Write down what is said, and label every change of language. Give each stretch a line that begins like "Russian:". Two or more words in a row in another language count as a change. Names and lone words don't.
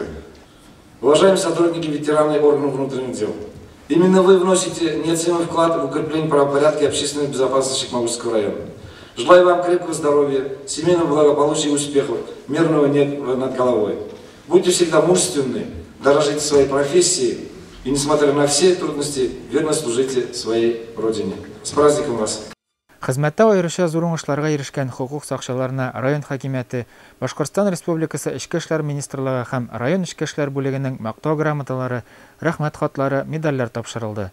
Russian: Уважаемые сотрудники, ветераны органов внутренних дел, именно вы вносите неоценимый вклад в укрепление правопорядка и общественной безопасности Чекмагульского района. Желаю вам крепкого здоровья, семейного благополучия и успехов, мирного неба над головой. Будьте всегда мужественны, дорожите своей профессией и, несмотря на все трудности, верно служите своей родине. С праздником вас!
Tatar: Хезмәттә аеруча зур уңышларга ирешкән хукук сакчыларына район хакимияте, Башкортстан Республикасы Эчке эшләр министрлыгы һәм район эчке эшләр бүлегенең мактау грамоталары, рәхмәт хатлары, медальләр тапшырылды.